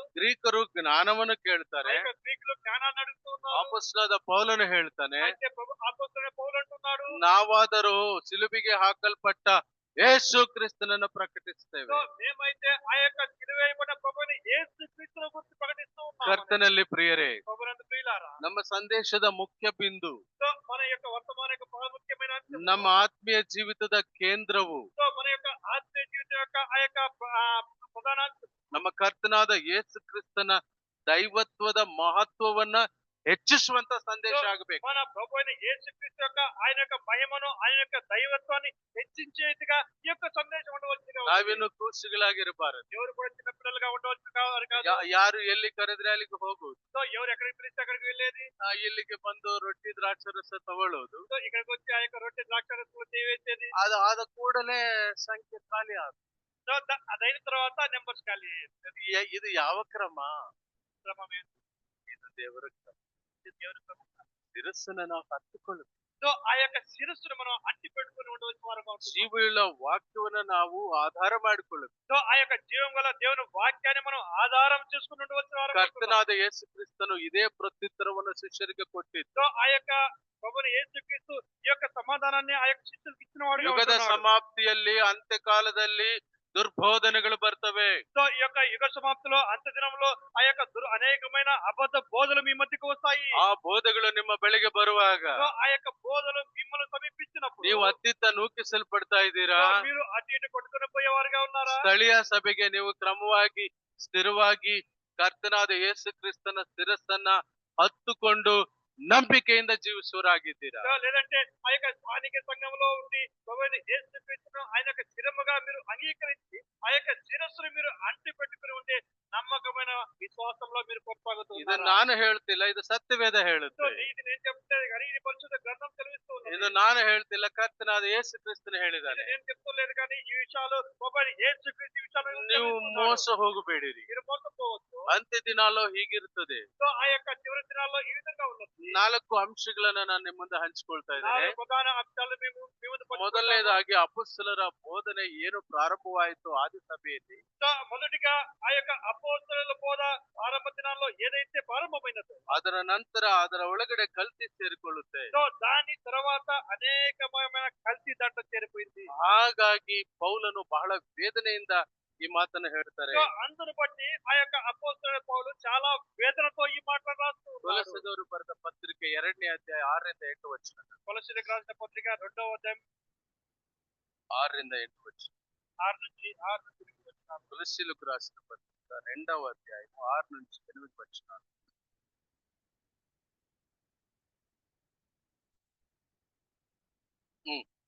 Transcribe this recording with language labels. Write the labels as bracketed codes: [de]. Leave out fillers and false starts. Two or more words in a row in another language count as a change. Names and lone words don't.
[kn] ಗ್ರೀಕರು ಜ್ಞಾನವನ್ನು ఆ ಕೇಳ್ತಾರೆ, [te] యొక్క గ్రీకులు జ్ఞానాన్ని అడుగుతూ ఉన్నారు. [kn] ಅಪೊಸ್ತಲನಾದ ಪೌಲನು ಹೇಳ್ತಾನೆ, [te] అయితే ప్రభు అపొస్తలుడైన పౌలు అంటున్నాడు, [kn] ನಾವಾದರೂ ಸಿಲುಬಿಗೆ ಹಾಕಲ್ಪಟ್ಟ ಯೇಸು ಕ್ರಿಸ್ತನನ್ನು ಪ್ರಕಟಿಸ್ತೇವೆ. [te] సో మేమైతే ఆ యొక్క సిలువేయబడిన ప్రభువుని యేసుక్రీస్తును గురించి ప్రకటిస్తూ ఉన్నాము. [kn] ಕರ್ತನಲ್ಲಿ ಪ್ರಿಯರೇ, [te] ప్రభునందు ప్రియులారా, [kn] ನಮ್ಮ ಸಂದೇಶದ ಮುಖ್ಯ ಬಿಂದು, [te] సో మన యొక్క వర్తమాన యొక్క ప్రాముఖ్యమైన అంశం, [kn] ನಮ್ಮ ಆತ್ಮೀಯ ಜೀವಿತದ ಕೇಂದ್ರವು, [te] సో మన యొక్క ఆత్మీయ జీవితం యొక్క ఆ యొక్క ప్రధాన అంశం [kn] ನಮ್ಮ ಕರ್ತನಾದ ಯೇಸು ಕ್ರಿಸ್ತನ ದೈವತ್ವದ ಮಹತ್ವವನ್ನ ಹೆಚ್ಚಿಸುವಂತ ಸಂದೇಶ ಆಗಬೇಕು. [te] మన ప్రభు అయిన యేసుక్రీస్తు యొక్క ఆయన యొక్క మహిమను ఆయన యొక్క దైవత్వాన్ని హెచ్చించేదిగా ఈ యొక్క సందేశం ఉండవలసిగా ఉంది. [kn] ನಾವೇನು ಕೂಸುಗಳಾಗಿರಬಾರದು. [te] ఎవరు కూడా చిన్న పిల్లలుగా ఉండవలసి కాదు. [kn] ಯಾರು ಎಲ್ಲಿ ಕರೆದ್ರೆ ಅಲ್ಲಿಗೆ ಹೋಗುವುದು, [te] సో ఎవరు ఎక్కడికి పిలిస్తే అక్కడికి వెళ్ళేది, [kn] ಇಲ್ಲಿಗೆ ಬಂದು ರೊಟ್ಟಿ ದ್ರಾಕ್ಷರಸ ತಗೊಳ್ಳೋದು, [te] సో ఇక్కడికి వచ్చి ఆ యొక్క రొట్టె ద్రాక్షరసం వేసేది, [kn] ಅದು ಆದ ಕೂಡಲೇ ಸಂಖ್ಯೆ ಖಾಲಿ ಆಗುತ್ತೆ. [te] సో అదైన తర్వాత నెంబర్స్ ఖాళీ. [kn] ಇದು ಯಾವ ಕ್ರಮ? [te] క్రమం ఏంటి? [kn] ಇದು ದೇವರ ಕ್ರಮ. ಶಿರಸ್ಸನ್ನ ನಾವು ಹತ್ತುಕೊಳ್ಳಬೇಕು. [te] సో ఆ యొక్క శిరస్సును మనం అట్టి పెట్టుకుని ఉండవలసిన వారుగా ఉంటుంది. [kn] ಜೀವವುಳ್ಳ ವಾಕ್ಯವನ್ನ ನಾವು ಆಧಾರ ಮಾಡಿಕೊಳ್ಳಬೇಕು. [te] సో ఆ యొక్క జీవం గల దేవుని వాక్యాన్ని మనం ఆధారం చేసుకుని ఉండవలసిన వారుగా ఉంటుంది. [kn] ಕರ್ತನಾದ ಯೇಸು ಕ್ರಿಸ್ತನು ಇದೇ ಪ್ರತ್ಯುತ್ತರವನ್ನು ಶಿಷ್ಯರಿಗೆ ಕೊಟ್ಟಿದ್ದು. [te] సో ఆ యొక్క ప్రభువుని యేసుక్రీస్తు ఈ యొక్క సమాధానాన్ని ఆ యొక్క శిష్యులకు ఇచ్చిన వాడుగా [kn] ಯುಗದ [te] ఉంటున్నాడు. [kn] ಸಮಾಪ್ತಿಯಲ್ಲಿ ಅಂತ್ಯಕಾಲದಲ್ಲಿ ದುರ್ಬೋಧನೆಗಳು ಬರ್ತವೆ. [te] సో ఈ యొక్క యుగ సమాప్తిలో అంత దినంలో ఆ యొక్క అనేకమైన అబద్ధ బోధలు మీ మధ్యకు వస్తాయి. [kn] ಆ ಬೋಧಗಳು ನಿಮ್ಮ ಬಳಿಗೆ ಬರುವಾಗ [te] సో ఆ యొక్క బోధలు మిమ్మల్ని సమీపించినప్పుడు [kn] ನೀವು ಅತ್ತಿತ್ತ ನೂಕಿಸಲ್ಪಡ್ತಾ ಇದ್ದೀರಾ? [te] సో మీరు అటు ఇటు కొట్టుకుని పోయేవారుగా ఉన్నారా? [kn] ಸ್ಥಳೀಯ ಸಭೆಗೆ ನೀವು ಕ್ರಮವಾಗಿ ಸ್ಥಿರವಾಗಿ ಕರ್ತನಾದ ಯೇಸು ಕ್ರಿಸ್ತನ ಶಿರಸ್ಸನ್ನ ಹತ್ತುಕೊಂಡು ನಂಬಿಕೆಯಿಂದ ಜೀವಿಸುವರಾಗಿದ್ದೀರಾ? [te] సో లేదంటే ఆ యొక్క స్థానిక సంఘంలో ఉండి ప్రభువైన యేసుక్రీస్తును ఆయన యొక్క శిరముగా మీరు అంగీకరించి ఆ యొక్క శిరస్సును మీరు అంటి పెట్టుకుని ఉంటే నమ్మకమైన విశ్వాసంలో మీరు [kn] ಇದು [te] కొనసాగుతున్నారు. [kn] ನಾನು ಹೇಳ್ತಿಲ್ಲ, ಇದು ಸತ್ಯವೇದ [te] సో [kn] ಹೇಳುತ್ತೆ. [te] ఇది నేను చెప్తే కానీ ఇది పరిశుద్ధ గ్రంథం తెలుస్తూ ఉంది. [kn] ಇದು ನಾನು ಹೇಳ್ತಿಲ್ಲ, ಕರ್ತನಾದ ಯೇಸು ಕ್ರಿಸ್ತನು ಹೇಳಿದ್ದಾನೆ. [te] నేను చెప్తలేదు కానీ ఈ విషయాలు ప్రభువైన యేసుక్రీస్తు విషయాలు [kn] ನೀವು ಮೋಸ ಹೋಗಬೇಡಿರಿ. [te] మీరు మోసపోవచ్చు. [kn] ಅಂತ್ಯ ದಿನಾల్లో ಹೀಗಿರ್ತದೆ. [te] సో ఆ యొక్క చివరి దినాల్లో ఈ విధంగా ఉన్నది. [kn] 4 ಅಂಶಗಳನ್ನ ನಾನು ನಿಮ್ಮ ಮುಂದೆ ಹಂಚಿಕೊಳ್ತಾ ಇದ್ದೇನೆ. [te] 4 ప్రధాన అంశాలు మేము మీ ముందు పంచుకుంటాము. [kn] ಮೊದಲನೇದಾಗಿ ಅಪೊಸ್ತಲರ ಬೋಧನೆ ಏನು ಪ್ರಾರಂಭವಾಯಿತು ಆದಿ ಸಭೆಯಲ್ಲಿ, [te] సో మొదటిగా ఆ యొక్క అపోస్తలుల బోధ ఆరంభ దినాల్లో ఏదైతే ప్రారంభమైనదో [kn] ಅದರ ನಂತರ ಅದರ ಒಳಗಡೆ ಕಲ್ತಿ ಸೇರಿಕೊಳ್ಳುತ್ತೆ. [te] సో దాని తర్వాత అనేకమైన కల్తీ దాంట్లో చేరిపోయింది. [kn] ಹಾಗಾಗಿ ಪೌಲನು ಬಹಳ ವೇದನೆಯಿಂದ ಈ ಮಾತನ್ನು ಹೇಳ್ತಾರೆ. [te] సో అందును బట్టి ఆ యొక్క అపోస్తలుడైన పౌలు చాలా వేదనతో ఈ మాటలు రాస్తూ ఉన్నారు. [kn] ಕೊಲೊಸ್ಸೆದವರು ಬರೆದ ಪತ್ರಿಕೆ 2ನೇ ಅಧ್ಯಾಯ 6ರಿಂದ 8 ವಚನ. [te] కొలస్సీయులకు రాసిన పత్రిక 2వ అధ్యాయం [kn] 6ರಿಂದ 8 వచనం. [te] 6 నుంచి 8 కొలస్సీలకు రాసిన పత్రిక 2వ అధ్యాయం 6 నుంచి 8 వచనాలు. ఉమ్.